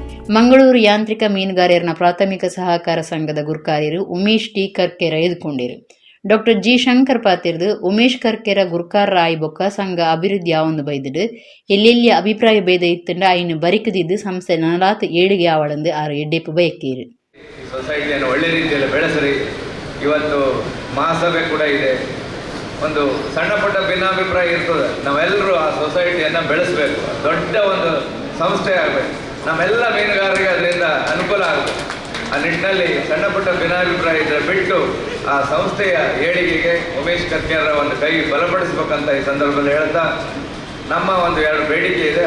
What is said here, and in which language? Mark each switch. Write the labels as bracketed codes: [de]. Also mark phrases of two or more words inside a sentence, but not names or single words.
[tcy] ಮಂಗಳೂರು ಯಾಂತ್ರಿಕ ಮೀನುಗಾರರ ಪ್ರಾಥಮಿಕ ಸಹಕಾರ ಸಂಘದ ಗುರ್ಕಾರ್ಯರು ಉಮೇಶ್ ಟಿ ಕರ್ಕೆರ ಎದುಕೊಂಡಿರು. ಡಾಕ್ಟರ್ ಜಿ ಶಂಕರ್ ಪಾತಿರ್ದು ಉಮೇಶ್ ಕರ್ಕೆರ ಗುರ್ಕಾರ್ ರಾಯ್ ಬೊಕ್ಕ ಸಂಘ ಅಭಿವೃದ್ಧಿ ಆವೊಂದು ಬೈದಿಡು ಎಲ್ಲೆಲ್ಲಿ ಅಭಿಪ್ರಾಯ ಭೇದ ಇತ್ತಂಡ ಐನು ಬರಿಕದಿದ್ದು ಸಂಸ್ಥೆ ನಲಾತ್ ಏಳಿಗೆ ಆವಳಂದು ಆರು ಎಡ್ಡೆಪ್ಪು ಬಯಕೀರು. [kn] ಸೊಸೈಟಿಯನ್ನು ಒಳ್ಳೆ ರೀತಿಯಲ್ಲಿ ಬೆಳೆಸರಿ. ಇವತ್ತು ಮಹಾಸಭೆ ಕೂಡ ಇದೆ. ಒಂದು ಸಣ್ಣ ಪುಟ್ಟ ಭಿನ್ನಾಭಿಪ್ರಾಯ ಇರ್ತದೆ, ನಾವೆಲ್ಲರೂ ಆ ಸೊಸೈಟಿಯನ್ನು ಬೆಳೆಸಬೇಕು, ದೊಡ್ಡ ಒಂದು ಸಂಸ್ಥೆ ಆಗಬೇಕು, ನಮ್ಮೆಲ್ಲ ಮೀನುಗಾರರಿಗೆ ಅದರಿಂದ ಅನುಕೂಲ ಆಗಬೇಕು. ಆ ನಿಟ್ಟಿನಲ್ಲಿ ಸಣ್ಣ ಪುಟ್ಟ ಭಿನ್ನಾಭಿಪ್ರಾಯ ಇದ್ದರೆ ಬಿಟ್ಟು ಆ ಸಂಸ್ಥೆಯ ಏಳಿಗೆಗೆ ಉಮೇಶ್ ಕರ್ಕೆರ ಒಂದು ಕೈ ಬಲಪಡಿಸಬೇಕಂತ ಈ ಸಂದರ್ಭದಲ್ಲಿ ಹೇಳ್ತಾ, ನಮ್ಮ ಒಂದು 2 ಬೇಡಿಕೆ ಇದೆ.